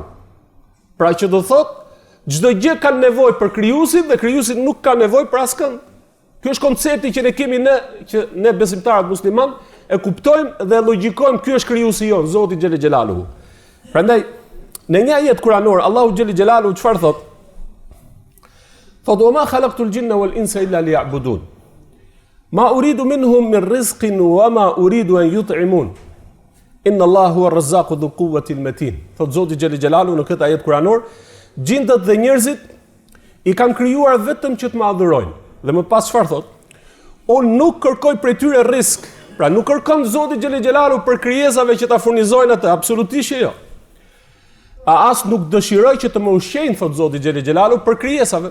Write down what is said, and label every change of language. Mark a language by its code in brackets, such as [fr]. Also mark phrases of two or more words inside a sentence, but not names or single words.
[sq] Pra që do thotë çdo gjë ka nevojë për krijuesin dhe krijuesi nuk ka nevojë për askënd. Ky është koncepti që ne kemi që ne besimtarët musliman e kuptojmë dhe logjikojmë, ky është krijuesi jon, Zoti [ar] جل جلاله. [sq] Prandaj në një ajet kuranor Allahu [ar] جل جلاله [sq] çfarë thotë? Thotë: [ar] "وما خلقت الجن والإنس إلا ليعبدون. ما أريد منهم من رزق وما أريد أن يطعمون. إن الله هو الرزاق ذو القوة المتين." [sq] Thotë Zoti [ar] جل جلاله [sq] në këtë ajet kuranor, gjindët dhe njerëzit i kanë krijuar vetëm që të më adhurojnë. Dhe më pas çfarë thotë? Unë nuk kërkoj prej tyre risk. Pra nuk kërkon Zoti [ar] جل جلاله [sq] për krijesave që ta furnizojnë atë, absolutisht jo. A as nuk dëshiroj që të më ushqejnë, thotë Zoti [ar] جل جلاله, [sq] për krijesave.